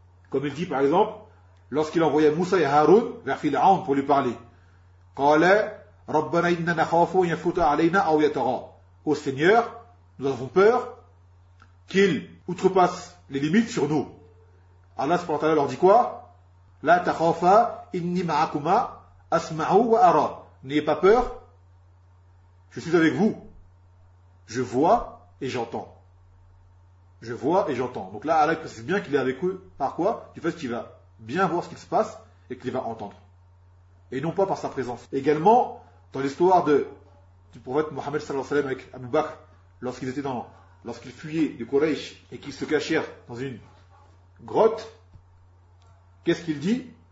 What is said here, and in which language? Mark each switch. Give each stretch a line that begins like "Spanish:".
French: Comme il dit par exemple, lorsqu'il envoya Moussa et Haroun vers Pharaon pour lui parler,
Arabic: قال ربنا إننا نخاف أن يفوت علينا أو يطغى.
French: Au Seigneur, nous avons peur qu'il outrepasse les limites sur nous. Allah subhanahu wa ta'ala leur dit quoi?
Arabic: لا تخافا إني معكما أسمع وأرى.
French: N'ayez pas peur, je suis avec vous. Je vois et j'entends. Je vois et j'entends. Donc là, Allah précise bien qu'il est avec eux. Par quoi? Du fait qu'il va bien voir ce qui se passe et qu'il va entendre. Et non pas par sa présence. Également, dans l'histoire du prophète Mohammed sallallahu alayhi wa sallam avec Abu Bakr, lorsqu'ils fuyaient de Quraysh et qu'ils se cachèrent dans une grotte, qu'est-ce qu'il dit?